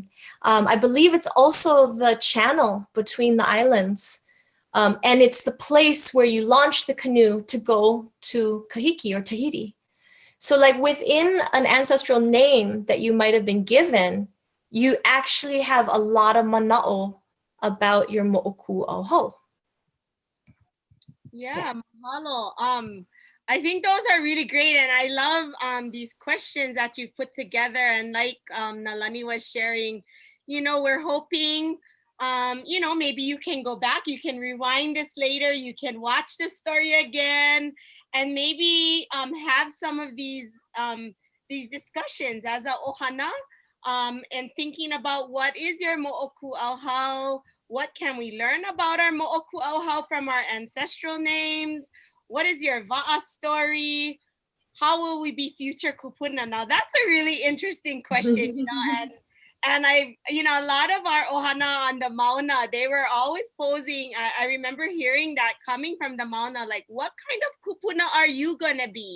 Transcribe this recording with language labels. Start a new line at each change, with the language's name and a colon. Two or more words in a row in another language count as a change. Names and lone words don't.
English: I believe it's also the channel between the islands. And it's the place where you launch the canoe to go to Kahiki or Tahiti. So like within an ancestral name that you might have been given, you actually have a lot of mana'o about your mo'okūʻauhau. Yeah, mahalo. I think those are really great, and I love these questions that you've put together. And like Nālani was sharing, we're hoping you know, maybe you can go back, you can rewind this later, you can watch the story again, and maybe have some of these discussions as a ʻohana, and thinking about what is your moʻokūʻauhau, what can we learn about our moʻokūʻauhau from our ancestral names, what is your va'a story, how will we be future kupuna? Now that's a really interesting question, you know, and I, you know, a lot of our ʻohana on the mauna, they were always posing. I remember hearing that coming from the mauna, like, what kind of kupuna are you gonna be?